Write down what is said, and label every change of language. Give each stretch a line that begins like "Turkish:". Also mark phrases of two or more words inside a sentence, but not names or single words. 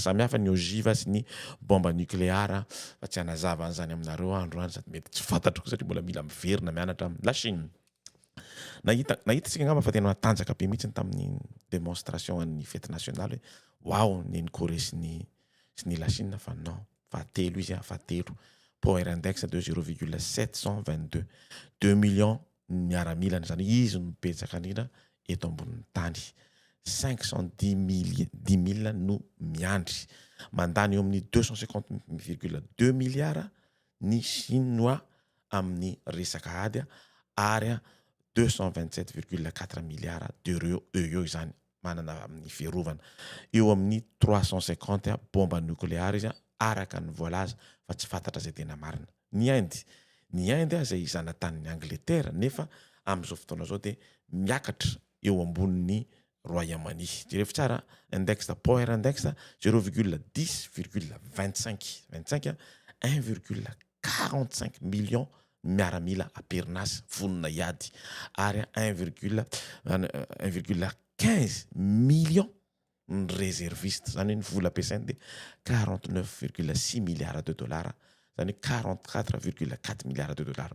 Malagasy: Samy hafa ny ogiva sy ny bomba nucléaire fa tsy anazava an'izany aminareo andro any sady mety tsy fantatro satria mbola mila miverina mianatra amin'ny
French: la Chine.
Malagasy: Nahita ngamba fa tena matanjaka be mihitsy tamin'ny démonstration an'ny
French: fête nationale
Malagasy: hoe wow ny Corée sy ny
French: la Chine
Malagasy: fa non fa telo izy fa telo.
English: Power index
French: de 0,722 2 millions
Malagasy: miaramila zany izy no betsaka indrindra eto ambonin'ny tany. 510 000 no miandry mandany eo amin'ny 250,2 milliards ny chinois amin'ny resaka ady ary
French: 227,4 milliards d'euros
Malagasy: eo izany manana amin'ny fiarovana eo amin'ny 350 bomba nucléaire izy araka ny voalaza fa tsy fantatra zay tena marina. Ny Inde zay zanatany Angleterre nefa amin'izao fotoana zao dia miakatra eo ambonin'ny Royaume-Uni. Jerevy tsara
English: index power index
Malagasy: 0,10,25 1,45 millions miaramila aperinasa vonona iady ary 1,15 millions ny réserviste zany ny vola ampiasainy dia 49,6
French: milliards de dollars
Malagasy: zany 44,4
French: milliards de dollars.